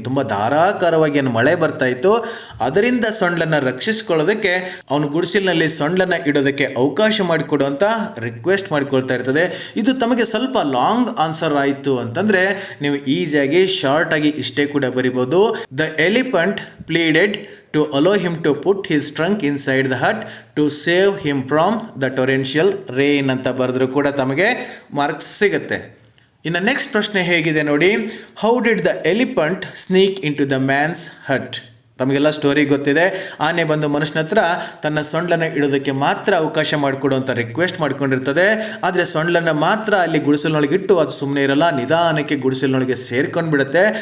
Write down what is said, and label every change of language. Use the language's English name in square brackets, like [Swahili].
[Kannada] ತುಂಬ ಧಾರಾಕಾರವಾಗಿ ಏನು ಮಳೆ ಬರ್ತಾ ಇತ್ತು, ಅದರಿಂದ ಸೊಂಡ್ಲನ್ನು ರಕ್ಷಿಸಿಕೊಳ್ಳೋದಕ್ಕೆ ಅವನು ಗುಡಿಸಲಿನಲ್ಲಿ ಸೊಂಡ್ಲನ್ನು ಇಡೋದಕ್ಕೆ ಅವಕಾಶ ಮಾಡಿಕೊಡುವಂಥ ರಿಕ್ವೆಸ್ಟ್ ಮಾಡಿಕೊಳ್ತಾ ಇರ್ತದೆ. ಇದು ತಮಗೆ ಸ್ವಲ್ಪ ಲಾಂಗ್ ಆನ್ಸರ್ ಆಯಿತು ಅಂತಂದರೆ ನೀವು ಈಸಿಯಾಗಿ ಶಾರ್ಟಾಗಿ ಇಷ್ಟೇ ಕೂಡ ಬರಿಬೋದು. [English] the elephant pleaded to allow him to put his trunk inside the hut to save him from the torrential rain [Kannada] ಅಂತ ಬರೆದ್ರು ಕೂಡ ತಮಗೆ ಮಾರ್ಕ್ಸ್ ಸಿಗುತ್ತೆ. ಇನ್ನು ನೆಕ್ಸ್ಟ್ ಪ್ರಶ್ನೆ ಹೇಗಿದೆ ನೋಡಿ. [English] How did the elephant sneak into the man's hut. [Kannada] ತಮಗೆಲ್ಲ ಸ್ಟೋರಿ ಗೊತ್ತಿದೆ. ಆನೆ ಬಂದು ಮನುಷ್ಯನ ಹತ್ರ ತನ್ನ ಸೊಂಡ್ಲನ್ನು ಇಡೋದಕ್ಕೆ ಮಾತ್ರ ಅವಕಾಶ ಮಾಡಿಕೊಡುವಂಥ ರಿಕ್ವೆಸ್ಟ್ ಮಾಡ್ಕೊಂಡಿರ್ತದೆ. ಆದರೆ ಸೊಂಡ್ಲನ್ನು ಮಾತ್ರ ಅಲ್ಲಿ ಗುಡಿಸಲಿನೊಳಗಿಟ್ಟು ಅದು ಸುಮ್ಮನೆ ಇರಲ್ಲ, ನಿಧಾನಕ್ಕೆ ಗುಡಿಸಲಿನೊಳಗೆ ಸೇರ್ಕೊಂಡು ಬಿಡುತ್ತೆ.